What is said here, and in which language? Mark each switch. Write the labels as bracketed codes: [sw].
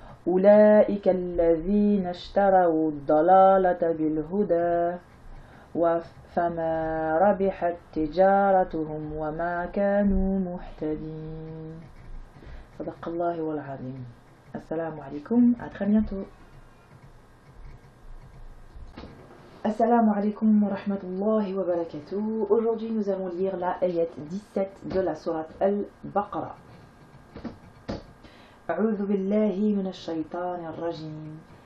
[ar] أولئك الذين اشتروا الضلالة بالهدى فما ربحت تجارتهم وما كانوا مهتدين. صدق الله والعظيم. السلام عليكم, [fr] à très bientôt. [ar] Assalamu alaikum wa rahmatullahi wa barakatuh. [fr] Aujourd'hui nous allons lire la ayat 17 de la sourate Al-Baqarah. [ar] أعوذ بالله من الشيطان الرجيم.